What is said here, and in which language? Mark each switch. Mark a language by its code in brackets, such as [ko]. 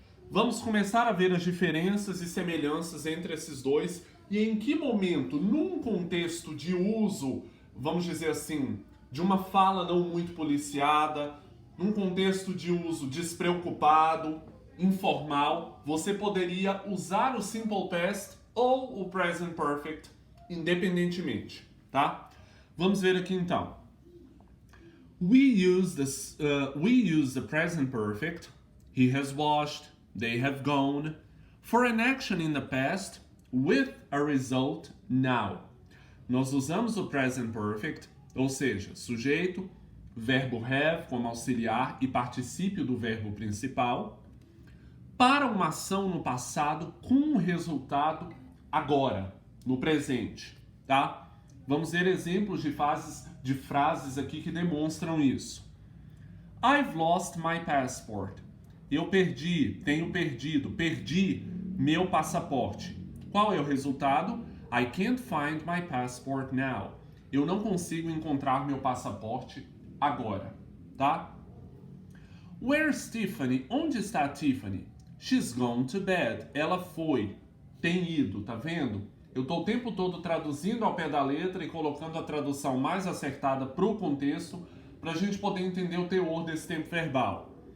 [pt] Vamos começar a ver as diferenças e semelhanças entre esses dois e em que momento, num contexto de uso, vamos dizer assim, de uma fala não muito policiada, num contexto de uso despreocupado, informal, você poderia usar o Simple Past ou o Present Perfect independentemente, tá? Vamos ver aqui então. [en] We use the present perfect. He has washed. They have gone, for an action in the past with a result now. [pt] Nós usamos o present perfect, ou seja, sujeito, verbo have como auxiliar e particípio do verbo principal, para uma ação no passado com um resultado agora, no presente, tá? Vamos ver exemplos de frases aqui que demonstram isso. [en] I've lost my passport. [pt] Eu perdi, tenho perdido, perdi meu passaporte. Qual é o resultado? [en] I can't find my passport now. [pt] Eu não consigo encontrar meu passaporte agora, tá? [en] Where's Tiffany? [pt] Onde está Tiffany? [en] She's gone to bed. [pt] Ela foi, tem ido, tá vendo? Eu estou o tempo todo traduzindo ao pé da letra e colocando a tradução mais acertada para o contexto, para a gente poder entender o teor desse tempo verbal.